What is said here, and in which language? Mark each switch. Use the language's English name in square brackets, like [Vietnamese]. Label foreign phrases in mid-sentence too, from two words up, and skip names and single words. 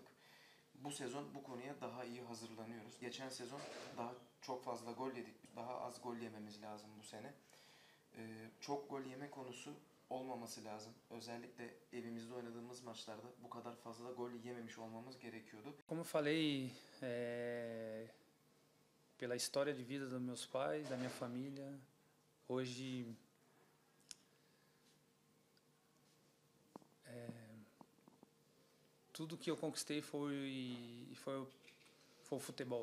[Turkish] Bu sezon bu konuya daha iyi hazırlanıyoruz. Geçen sezon daha çok fazla gol yedik. Daha az gol yememiz lazım bu sene. Çok gol yeme konusu olmaması lazım. Özellikle evimizde oynadığımız maçlarda bu kadar fazla gol yememiş olmamız gerekiyordu. [Portuguese] Como eu falei, pela história de vida dos meus pais, da minha família, hoje tudo que eu conquistei foi o futebol.